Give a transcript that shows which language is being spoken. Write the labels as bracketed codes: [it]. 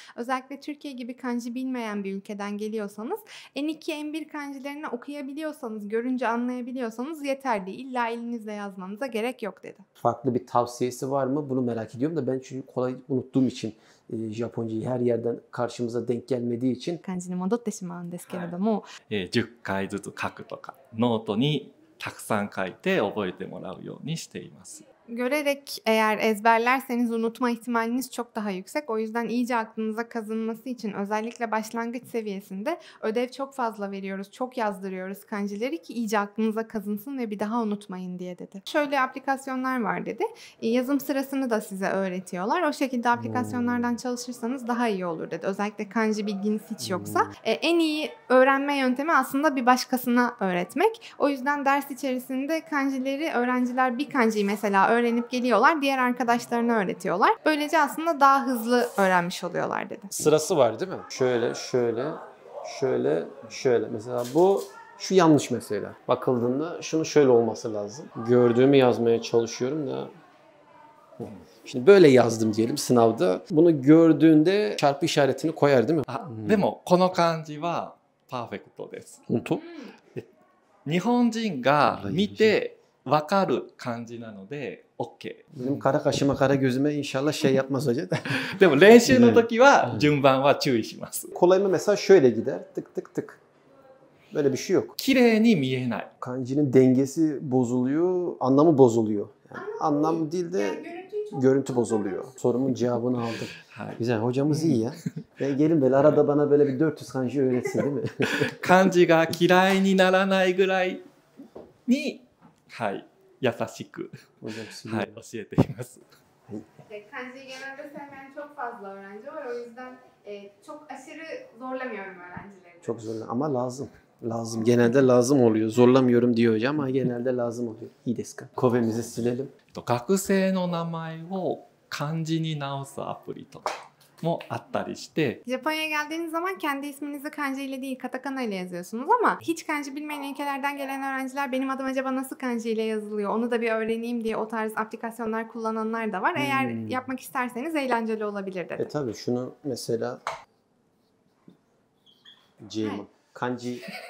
[tr] Özellikle Türkiye gibi kanji bilmeyen bir ülkeden geliyorsanız N2, N1 kanjilerini okuyabiliyorsanız, görünce anlayabiliyorsanız yeterli. İlla elinizle yazmanıza gerek yok dedi. Farklı bir tavsiyesi var mı? Bunu merak ediyorum da ben çünkü kolay unuttuğum için Japoncayı her yerden karşımıza denk gelmediği için [ja] 漢字に戻ってしまうんですけれども、 10回ずつ書くとか、ノートにたくさん書いて覚えてもらうようにしています。 [tr] görerek eğer ezberlerseniz unutma ihtimaliniz çok daha yüksek. O yüzden iyice aklınıza kazınması için özellikle başlangıç seviyesinde ödev çok fazla veriyoruz. Çok yazdırıyoruz kanjileri ki iyice aklınıza kazınsın ve bir daha unutmayın diye dedi. Şöyle aplikasyonlar var dedi. Yazım sırasını da size öğretiyorlar. O şekilde aplikasyonlardan çalışırsanız daha iyi olur dedi. Özellikle kanji bilginiz hiç yoksa. En iyi öğrenme yöntemi aslında bir başkasına öğretmek. O yüzden ders içerisinde kanjileri öğrenciler bir kanjiyi mesela öğrenip geliyorlar, diğer arkadaşlarına öğretiyorlar. Böylece aslında daha hızlı öğrenmiş oluyorlar dedi. Sırası var değil mi? Şöyle, şöyle, şöyle, şöyle. Mesela bu, şu yanlış mesela. Bakıldığında şunun şöyle olması lazım. Gördüğümü yazmaya çalışıyorum da. Şimdi böyle yazdım diyelim sınavda. Bunu gördüğünde çarpı işaretini koyar değil mi? [ja] でもこの漢字はパーフェクトです。本当？日本人が見てわかる漢字なので OK。 [tr] Benim kara kaşıma kara gözüme inşallah şey yapmaz hoca. [ja] でも練習の時は順番は注意します。 [tr] Kolay mı mesela şöyle gider. Tık tık tık. Böyle bir şey yok. [ja] 綺麗に見えない。 [tr] Kanjinin dengesi bozuluyor, anlamı bozuluyor. Yani anlam değil de görüntü bozuluyor. Sorumun cevabını aldım. Güzel, hocamız iyi ya. Gelin böyle arada bana böyle bir 400 kanji öğretsin değil mi? [ja] 漢字が嫌いにならないぐらいに、はい、優しく、はい、教えています。 [tr] Kanjiyi genelde sevmeyen çok fazla öğrenci var. O yüzden çok aşırı zorlamıyorum öğrencileri. Çok zorla ama lazım. Lazım. Genelde lazım oluyor. Zorlamıyorum diyor hocam ama genelde lazım oluyor. [ja] İyi desu ka? [tr] Kovemizi silelim. [ja] 学生の名前を漢字に直すアプリとかもあったりして、 [tr] Japonya'ya geldiğiniz zaman kendi isminizi kanji ile değil katakana ile yazıyorsunuz ama hiç kanji bilmeyen ülkelerden gelen öğrenciler benim adım acaba nasıl kanji ile yazılıyor onu da bir öğreneyim diye o tarz aplikasyonlar kullananlar da var. Eğer yapmak isterseniz eğlenceli olabilir dedi. Tabii şunu mesela Ceyman. Kanji.